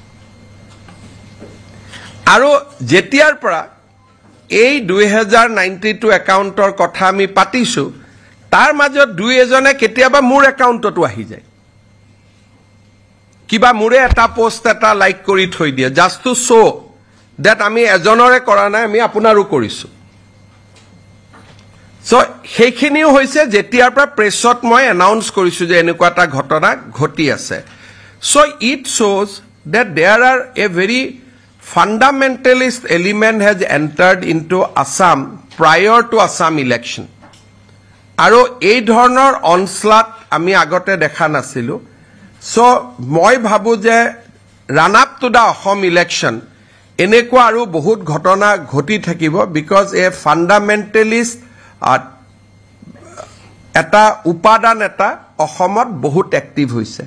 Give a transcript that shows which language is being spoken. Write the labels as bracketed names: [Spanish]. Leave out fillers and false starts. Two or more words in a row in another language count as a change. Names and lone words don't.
[Assamese] আৰু যেতিয়াৰ পৰা এই 2092 একাউণ্টৰ কথা আমি পাতিছো, তাৰ মাজত দুই এজনে কেতিয়াবা মোৰ একাউণ্টতো আহি যায়, কিবা মোৰে এটা পোষ্ট এটা লাইক কৰি থৈ দিয়ে, [English] just to show that [Assamese] আমি এজনৰে কৰা নাই, আমি আপোনাৰো কৰিছো। সো সেইখিনিও হৈছে যেতিয়াৰ পৰা প্ৰেছত মই এনাউন্স কৰিছো যে এনেকুৱা এটা ঘটনা ঘটি আছে। [English] so it shows that there are a very fundamentalist element has entered into Assam prior to Assam election. [Assamese] আৰু এই ধৰণৰ অনস্লাট আমি আগতে দেখা নাছিলো। সো মই ভাবো যে [English] run up to the Assam election [Assamese] এনেকুৱা আৰু বহুত ঘটনা ঘটি থাকিব, [English] because a fundamentalist [Assamese] এটা উপাদান এটা অসমত বহুত এক্টিভ হৈছে।